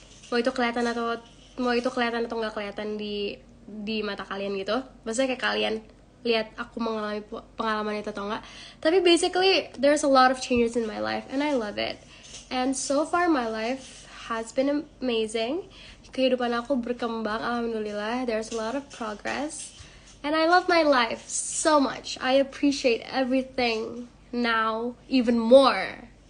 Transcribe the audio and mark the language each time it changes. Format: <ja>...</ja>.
<id>Mau itu kelihatan atau nggak kelihatan di mata kalian gitu. Maksudnya kayak kalian lihat aku mengalami pengalaman itu atau enggak. Tapi</id> <en>basically there's a lot of changes in my life and I love it. And so far my life has been amazing.</en> <id>Kehidupan aku berkembang, alhamdulillah.</id> <en>There's a lot of progress. And I love my life so much. I appreciate everything now even more.</en>